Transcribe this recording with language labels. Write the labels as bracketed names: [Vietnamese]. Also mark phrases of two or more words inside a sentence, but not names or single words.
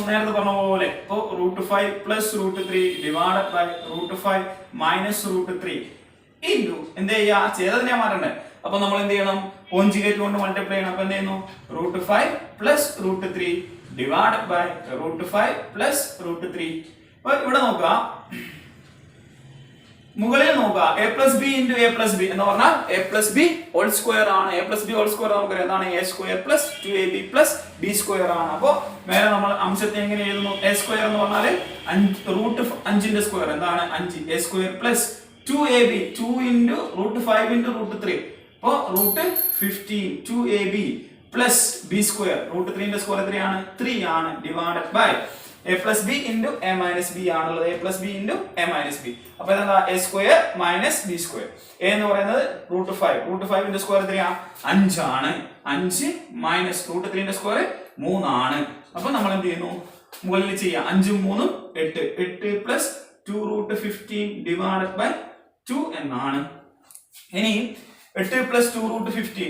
[Malayalam] നേരത്തെ പറഞ്ഞ പോലെ ഇപ്പോ √5 + √3 [English] divided by [Malayalam] √5 - √3 ഇൻറ്റു എന്ത് ചെയ്യാ? ചെയ്തതിനെ മാറ്റണ്ടേ? അപ്പൊ നമ്മൾ എന്ത് ചെയ്യണം? കോഞ്ചുഗേറ്റ് കൊണ്ട് മൾട്ടിപ്ലൈ ചെയ്യണം. അപ്പൊ എന്ത് ചെയ്യുന്നു? √5 + √3 [English] divided by [Malayalam] √5 + √3. അപ്പൊ ഇവിടെ നോക്കുക, മുകളിൽ നോക്കുക. a + b × a + b എന്ന് പറഞ്ഞാൽ a + b [English] whole square [Malayalam] ആണ്. a + b [English] whole square [Malayalam] നമുക്ക് എന്താണ്? a² + 2ab + b² ആണ്. അപ്പോൾ മേലെ നമ്മൾ അംശത്തെ എങ്ങനെ എഴുതുന്നു? a² എന്ന് പറഞ്ഞാൽ √5ന്റെ സ്ക്വയർ എന്താണ്? 5. a² + 2ab 2 × √5 × √3. അപ്പോൾ √15 2ab + b². √3ന്റെ സ്ക്വയർ എത്രയാണ്? 3 ആണ്. [English] divided by [Malayalam] a + b × a - b ആണുള്ളത്. a + b × a - b. അപ്പോൾ എന്താ? a² - b². a എന്ന് പറയുന്നത് √5. √5ന്റെ സ്ക്വയർ എത്രയാണ്? 5 ആണ്. 5 - √3ന്റെ സ്ക്വയർ 3 ആണ്. അപ്പോൾ നമ്മൾ എന്ത് ചെയ്യുന്നു? മുകളിൽ ചെയ്യാം. 5 ഉം 3 ഉം 8. 8 + 2√15 [English] divided by [Malayalam] 2 എന്നാണ്. ഇനി 8 + 2√15.